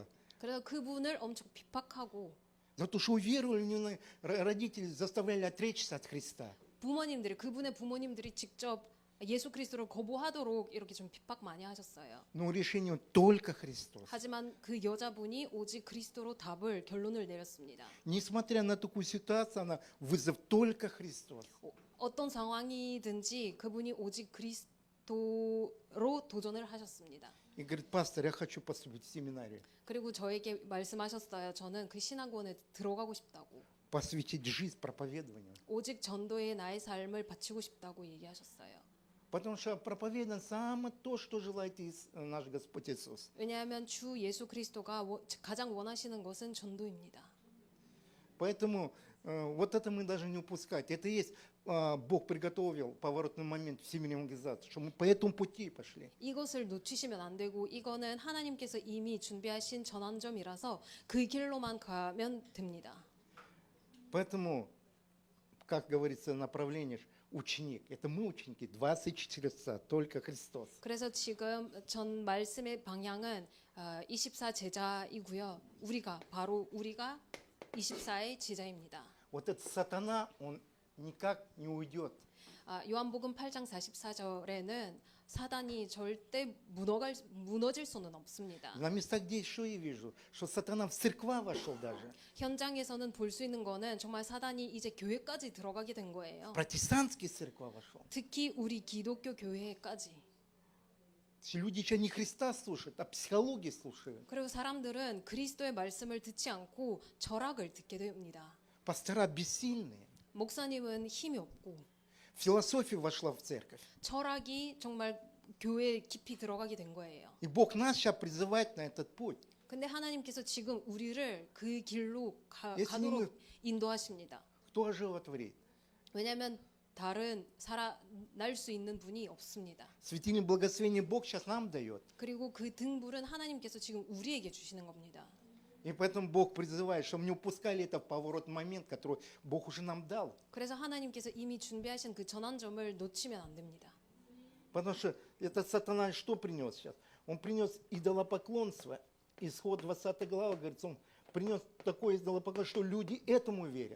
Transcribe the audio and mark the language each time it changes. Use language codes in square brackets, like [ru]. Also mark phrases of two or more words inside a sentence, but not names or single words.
[ko] 그래서 그분을 엄청 핍박하고 [ru] За то, что уверовали, у нее родители заставляли отречься от Христа. [ko] 그분의 부모님들이 직접 예수 그리스도를 거부하도록 이렇게 좀 핍박 많이 하셨어요. [ru] Но решение только Христос. [ko] 하지만 그 여자분이 오직 그리스도로 결론을 내렸습니다. [ru] Несмотря на такую ситуацию, она вызов только Христос. [ko] 어떤 상황이든지 그분이 오직 그리스도로 도전을 하셨습니다. [ru] и говорит, пастор, я хочу поступить в семинарию, [ko] 그리고 저에게 말씀하셨어요. 저는 그 신학원에 들어가고 싶다고. [ru] посвятить жизнь проповедованию. [ko] 오직 전도에 나의 삶을 바치고 싶다고 얘기하셨어요. [ru] Потому что проповедано самое то, что желает наш Господь Иисус. [ko] 왜냐하면 주 예수 그리스도가 가장 원하시는 것은 전도입니다. [ru] Поэтому вот это мы даже не упускать. Это есть Бог приготовил поворотный момент в семейной евангелизации, что мы по этому пути пошли. [ko] 이것을 놓치시면 안 되고 이거는 하나님께서 이미 준비하신 전환점이라서 그 길로만 가면 됩니다. [ru] Поэтому, как говорится, направление ученик. Это мы ученики, 24 часа, только Христос. [ko] 그래서 지금 전 말씀의 방향은 24 제자이고요. 우리가 24의 제자입니다. [ru] Вот этот сатана, он никак не уйдет. [ko] 요한복음 8장 44절에는 사단이 절대 무너질 수는 없습니다. [ru] На местах, где еще я вижу, что сатана в церква вошел даже. [ko] 현장에서는 볼 수 있는 거는 정말 사단이 이제 교회까지 들어가게 된 거예요. [ru] Протестантские церква вошел. [ko] 특히 우리 기독교 교회까지. [ru] Люди еще не Христа слушают, а психологии слушают. [ko] 그리고 사람들은 그리스도의 말씀을 듣지 않고 철학을 듣게 됩니다. [ru] Пастора бессильные. [ko] 목사님은 힘이 없고 [ru] Философия вошла в церковь. [ko] 철학이 정말 교회에 깊이 들어가게 된 거예요. [ru] И Бог нас сейчас призывает на этот путь. [ko] 근데 하나님께서 지금 우리를 그 길로 예수님은 가도록 인도하십니다. [ru] Кто оживотворит? [ko] 왜냐하면 다른 살아날 수 있는 분이 없습니다. [ru] Светильник благословения Бог сейчас нам дает. [ko] 그리고 그 등불은 하나님께서 지금 우리에게 주시는 겁니다. [ru] И поэтому Бог призывает, чтобы не упускали это в поворотный момент, который Бог уже нам дал. [ko] 그래서 하나님께서 이미 준비하신 그 전환점을 놓치면 안 됩니다. [ru] Потому что этот сатана что принес сейчас? Он принес идолопоклонство. Исход 20 глава, говорится, он принес такое идолопоклонство, что люди этому верят.